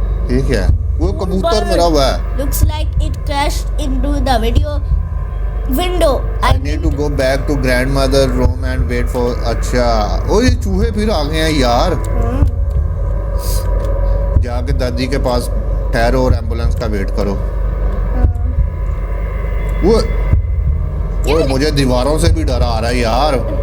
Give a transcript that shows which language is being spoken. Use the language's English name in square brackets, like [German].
[Hindi] ये क्या, वो कबूतर मरा हुआ है। [English] Looks like it crashed into the window. I need to go back to grandmother room and wait for। [Hindi] अच्छा, ओ ये चूहे फिर आ गए हैं यार। जाके दादी के पास ठहरो और एम्बुलेंस का वेट करो। वो मुझे दीवारों से भी डर आ रहा है यार।